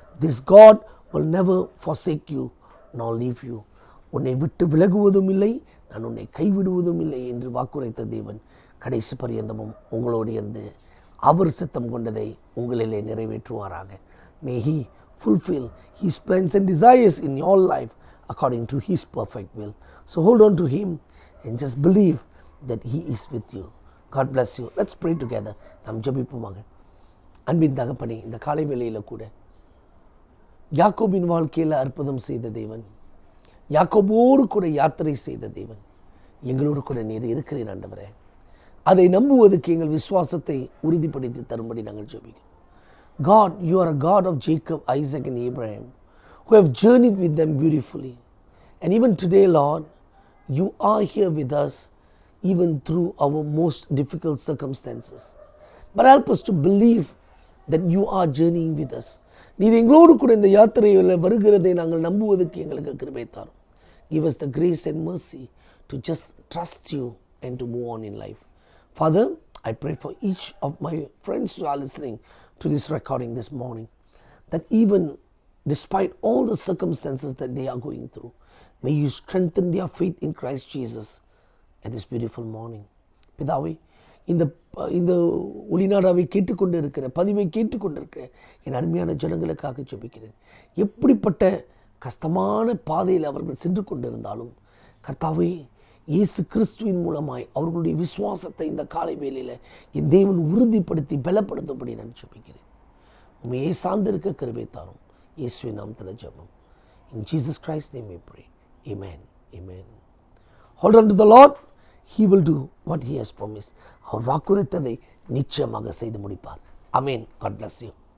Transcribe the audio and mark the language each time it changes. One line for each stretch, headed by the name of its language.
English: This God will never forsake you nor leave you.
Tamil: உன்னை விட்டு விலகுவதும் இல்லை, நான் உன்னை கைவிடுவதும் இல்லை என்று வாக்குரைத்த தேவன் கடைசி பரியந்தமும் உங்களோடு இருந்து அவர் சித்தம் கொண்டதை உங்களிலே நிறைவேற்றுவாராக.
English: May he fulfill his plans and desires in your life according to his perfect will. So hold on to him and just believe that he is with you. God bless you. Let's pray together.
Tamil: நாம் ஜெபிப்போமாக. அன்பின் தகப்பனே, இந்த காலை வேளையில் கூட யாக்கோபின் வாழ்க்கையில் அற்புதம் செய்த தேவன், யாக்கோபோடு கூட யாத்திரை செய்த தேவன், எங்களோடு கூட நீர் இருக்கிறீர் ஆண்டவரே. அதை நம்புவதற்கு எங்கள் விசுவாசத்தை உறுதிப்படுத்தி தரும்படி நாங்கள் ஜெபிக்கிறோம்.
English: God, you are a God of Jacob, Isaac and Abraham, who have journeyed with them beautifully. And even today, Lord, you are here with us even through our most difficult circumstances. But help us to believe that you are journeying with us.
Tamil: நீர் எங்களோடு கூட இந்த யாத்திரையில் வருகிறதை நாங்கள் நம்புவதற்கு எங்களுக்கு கிருபை தாரும்.
English: Give us the grace and mercy to just trust you and to move on in life. Father, I pray for each of my friends who are listening to this recording this morning, that even despite all the circumstances that they are going through, may you strengthen their faith in Christ Jesus at this beautiful morning.
Tamil: பிதாவே, இந்த ஒளிநாடாவை கேட்டுக்கொண்டு இருக்கிற, பதிவை கேட்டுக்கொண்டிருக்கிற என் அருமையான ஜனங்களுக்காக ஜெபிக்கிறேன். எப்படிப்பட்ட கஷ்டமான பாதையில் அவர்கள் சென்று கொண்டிருந்தாலும், கர்த்தாவே, இயேசு கிறிஸ்துவின் மூலமாய் அவர்களுடைய விசுவாசத்தை இந்த காலை வேளையில் என் தேவன் உறுதிப்படுத்தி பலப்படுத்தும்படி நான் ஜெபிக்கிறேன். உண்மையை சார்ந்திருக்க கிருபை தாரும். இயேசுவின் நாமத்தில் ஜெபம்.
English: In Jesus Christ's name we pray. Amen. Amen. Hold on to the Lord. He will do what he has promised.
Tamil: அவர் வாக்குரைத்ததை நிச்சயமாக செய்து முடிப்பார்.
English: Amen. God bless you.